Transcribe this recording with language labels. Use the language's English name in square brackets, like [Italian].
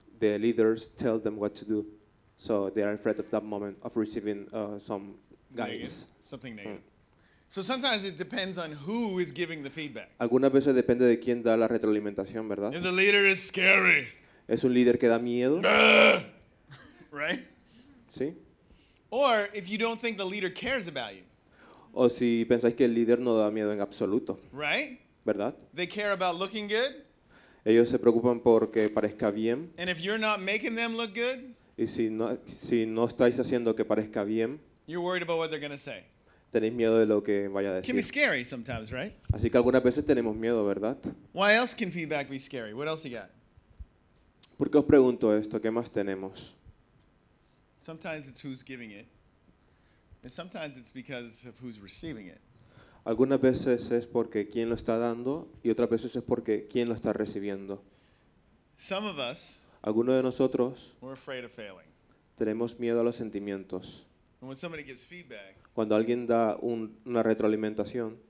[English] The leaders tell them what to do, so they are afraid of that moment of receiving some guidance. Something negative. So sometimes it depends on who is giving the feedback. [Spanish] Algunas veces depende de quién da la retroalimentación, ¿verdad? [English] If the leader is scary. [Spanish] Es un líder que da miedo. [English] Right? [Spanish] Sí. [English] Or if you don't think the leader cares about you. [Spanish] O si pensáis que el líder no da miedo en absoluto. [English] Right? [Spanish] ¿Verdad? [English] They care about looking good. [Spanish] Ellos se preocupan porque parezca bien. [English] And if you're not making them look good. [Spanish] Y si no estáis haciendo que parezca bien. [English] You're worried about what they're going to say. [Spanish] Tenéis miedo de lo que vaya a decir. [English] Can be scary sometimes, right? [Spanish] Así que algunas veces tenemos miedo, ¿verdad? [English] Why else can feedback be scary? What else you got? [Spanish] ¿Por qué os pregunto esto? ¿Qué más tenemos? [English] Sometimes it's who's giving it. And sometimes it's because of who's receiving it. [Spanish] Algunas veces es porque quién lo está dando y otras veces es porque quién lo está recibiendo. [English] Some of us, [Spanish] algunos de nosotros, [English] we're afraid of failing. [Spanish] Tenemos miedo a los sentimientos. [English] And when somebody gives feedback, [Spanish] cuando alguien da una retroalimentación,